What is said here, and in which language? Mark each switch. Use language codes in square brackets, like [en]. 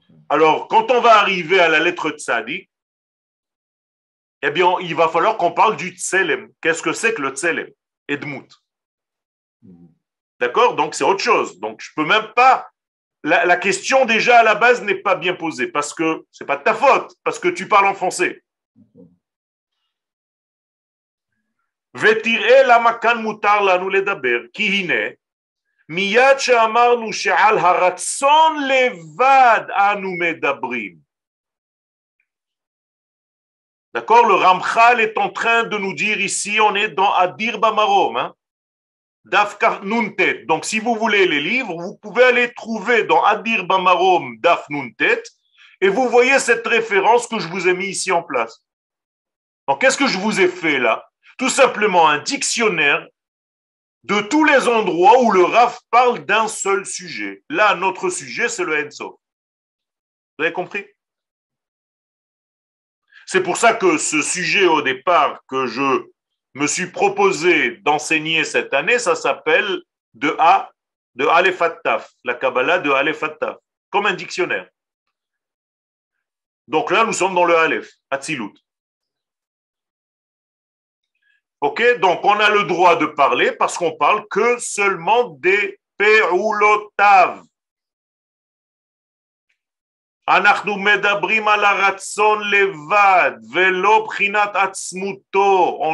[fr] Alors, quand on va arriver à la lettre Tzadik, eh bien, il va falloir qu'on parle du Tselem. Qu'est-ce que c'est que le Tselem? Edmut. D'accord? Donc, c'est autre chose. Donc, je peux même pas... La question, déjà, à la base, n'est pas bien posée parce que c'est pas de ta faute, parce que tu parles en français. [he] ותראה למה כאן מותר לנו לדבר, כי הנה, מיד שאמרנו שעל הרצון לבד אנו מדברים. [fr] D'accord, le Ramchal est en train de nous dire ici, on est dans Adir Bamarom, hein? Daf Nuntet. Donc si vous voulez les livres, vous pouvez aller trouver dans Adir Bamarom Daf Nuntet, et vous voyez cette référence que je vous ai mis ici en place. Donc qu'est-ce que je vous ai fait là? Tout simplement un dictionnaire de tous les endroits où le Rav parle d'un seul sujet. Là, notre sujet, c'est le Ein Sof. Vous avez compris? C'est pour ça que ce sujet au départ que je me suis proposé d'enseigner cette année, ça s'appelle de Aleph ad Taf, la Kabbalah de Aleph ad Taf, comme un dictionnaire. Donc là, nous sommes dans le Aleph, Atzilut. Ok, donc on a le droit de parler parce qu'on parle que seulement des Pe'ulotav. [he] אנחנו מדברים על הרצון לבד, ולא בחינת עצמותו.